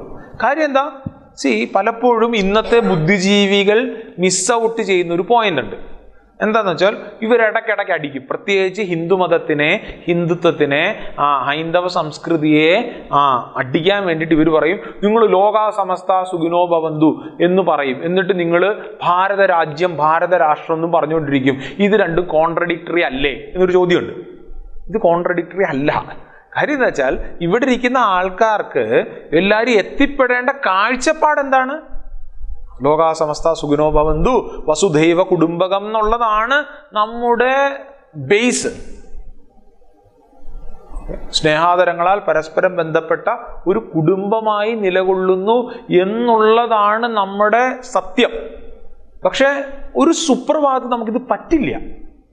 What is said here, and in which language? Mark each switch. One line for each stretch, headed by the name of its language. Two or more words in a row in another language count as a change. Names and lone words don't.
Malayalam: കാര്യം എന്താ? പലപ്പോഴും ഇന്നത്തെ ബുദ്ധിജീവികൾ
English: miss out
Malayalam: ചെയ്യുന്ന ഒരു പോയിന്റ് ഉണ്ട്. എന്താന്ന് വെച്ചാൽ ഇവരിടയ്ക്കിടയ്ക്ക് അടിക്കും. പ്രത്യേകിച്ച് ഹിന്ദുമതത്തിനെ, ഹിന്ദുത്വത്തിനെ, ഹൈന്ദവ സംസ്കൃതിയെ അടിക്കാൻ വേണ്ടിയിട്ട് ഇവർ പറയും, നിങ്ങൾ
Sanskrit: ലോകാ സമസ്ത സുഖിനോ ഭവന്തു
Malayalam: എന്ന് പറയും. എന്നിട്ട് നിങ്ങൾ ഭാരത രാജ്യം, ഭാരത രാഷ്ട്രം എന്നും പറഞ്ഞുകൊണ്ടിരിക്കും. ഇത് രണ്ടും കോൺട്രഡിക്ടറി അല്ലേ എന്നൊരു ചോദ്യമുണ്ട്. ഇത് കോൺട്രഡിക്ടറി അല്ല. കാര്യം എന്താ വെച്ചാൽ ഇവിടെ ഇരിക്കുന്ന ആൾക്കാർക്ക് എല്ലാവരും എത്തിപ്പെടേണ്ട കാഴ്ചപ്പാട് എന്താണ്?
Sanskrit: ലോകാ സമസ്ത സുഖിനോ ഭവന്തു, വസുധൈവ കുടുംബകം
Malayalam: എന്നുള്ളതാണ് നമ്മുടെ ബേസ്. സ്നേഹാദരങ്ങളാൽ പരസ്പരം ബന്ധപ്പെട്ട ഒരു കുടുംബമായി നിലകൊള്ളുന്നു എന്നുള്ളതാണ് നമ്മുടെ സത്യം. പക്ഷെ ഒരു സുപ്രഭാതം നമുക്കിത് പറ്റില്ല.